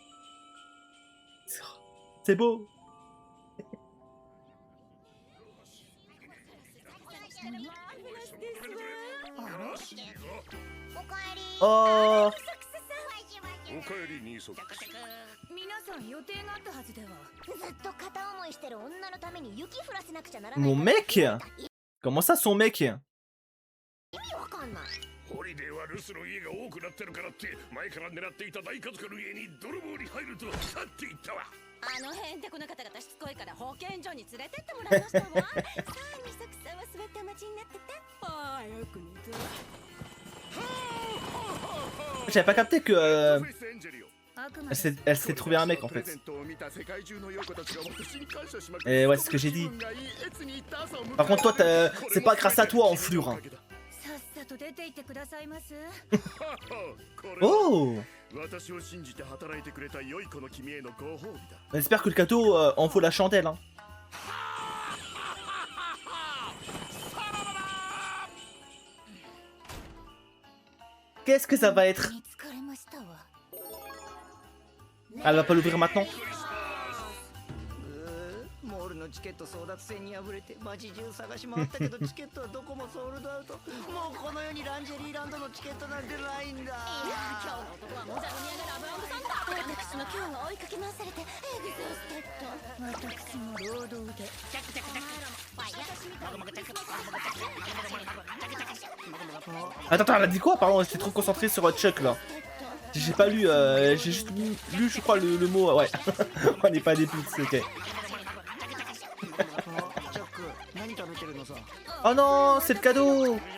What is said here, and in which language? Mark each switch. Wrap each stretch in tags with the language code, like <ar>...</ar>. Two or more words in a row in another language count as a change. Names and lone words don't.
<fr>C'est beau. Oh. Mon mec? Comment ça, son mec?</fr> <ja>ホリデーは留守の家が多くなってるからって前から狙っていた大家族の家に泥棒に入ると去っていったわ。あのへんてこな方々しつこいから保健所に連れてってもらいましたわ。さあ、美咲さんは座ってお待ちになってて。ああ、よく寝た。</ja> <fr>J'avais pas capté que elle s'est trouvée un mec en fait. Et ouais, c'est ce que j'ai dit. Par contre, toi, c'est pas grâce à toi, enflure. Hein. Oh! J'espère que le cadeau en vaut la chandelle. Hein. Qu'est-ce que ça va être? Elle va pas l'ouvrir maintenant?</fr> <ja>チケット争奪戦に敗れて街中探し回ったけどチケットはどこもソールドアウト。もうこの世にランジェリーランドのチケットなんてないんだ。いや今日の男はモザニアでラブラブサンタ。私も今日は追いかけ回されてエグゾステッド。私も労働で。</ja> <fr>Attends, elle a dit quoi? Pardon, j'étais trop concentré sur Chuck là. J'ai pas lu, j'ai juste lu, je crois, le mot. Ouais, on n'est pas des putes, ok. Oh non, c'est le cadeau.</fr>